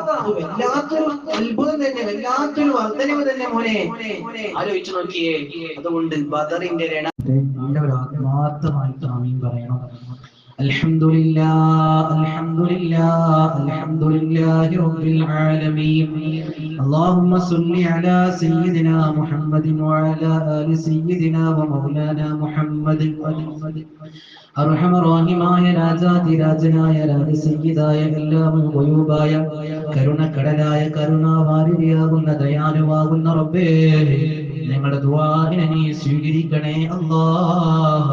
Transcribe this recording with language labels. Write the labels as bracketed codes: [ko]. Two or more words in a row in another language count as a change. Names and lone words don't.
[ml] വല്ലാത്തൊരു അത്ഭുതം തന്നെ, വല്ലാത്തൊരു വർദ്ധനവ് തന്നെ മോനെ, ആലോചിച്ചു നോക്കിയേ. അതുകൊണ്ട് ബദറിന്റെ എല്ലാവരും ആത്മാർത്ഥമായിട്ട് ആമീൻ പറയണം. [ar] الحمد لله الحمد لله الحمد لله رب العالمين. اللهم صل على سيدنا محمد وعلى آل سيدنا ومولانا محمد. [ml] അർഹമറാഹിമായ രാജാതിരാജനായ രാജസയ്യിദായ എല്ലാം ഗയൂബായ കരുണക്കടലായ കരുണാവാരിധിയാകുന്ന ദയാലുവാകുന്ന റബ്ബേ, ഞങ്ങളുടെ ദുആഇനെ നീ സ്വീകരിക്കണേ അല്ലാഹ്.